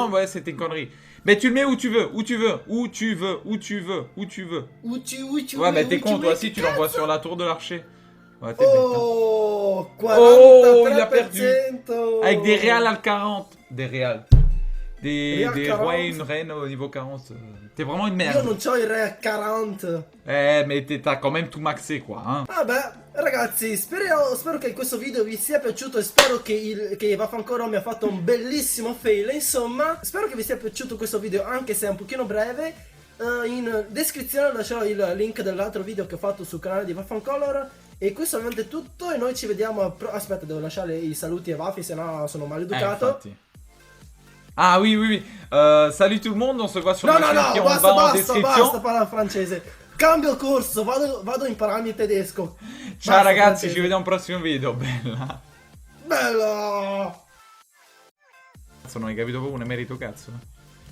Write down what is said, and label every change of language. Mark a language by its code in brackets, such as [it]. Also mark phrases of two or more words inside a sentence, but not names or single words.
[fr] Non, ouais, c'était une connerie. Mais tu le mets où tu veux, où tu veux, où tu veux, où tu veux, où tu veux. Où tu Ouais, mais où t'es tu con, toi mets, aussi, tu [it] cazzo. [fr] l'envoies sur la tour de l'archer. Ouais, t'es bête. Hein. Oh, Oh, il a 43%. Avec des réals à 40. Des réals. Des Real 40. rois et une reine au niveau 40. T'es vraiment une [it] Io [fr] merde. [it] non c'ho il re a 40. [fr] Mais t'as quand même tout maxé, quoi. Hein. [it] Vabbè, ragazzi, spero che questo video vi sia piaciuto e spero che Vaffanculo mi ha fatto un bellissimo fail. Insomma, spero che vi sia piaciuto questo video, anche se è un pochino breve. In descrizione lascerò il link dell'altro video che ho fatto sul canale di Vaffancolor. E questo è ovviamente tutto e noi ci vediamo aspetta, devo lasciare i saluti a Vaffi, sennò sono maleducato. Infatti. [fr] Ah oui, oui, oui. Salut tout le monde, on se voit sur [it] No, ma no, [fr] chaîne [it] no, [fr] qui en [it] basta, [fr] bas en [it] basta, [fr] description. [it] basta parlare francese. Cambio corso, vado a impararmi il tedesco. Ciao Basta, ragazzi, francese. ci vediamo al prossimo video. Bella. Bello! Cazzo, non hai capito proprio un emerito cazzo.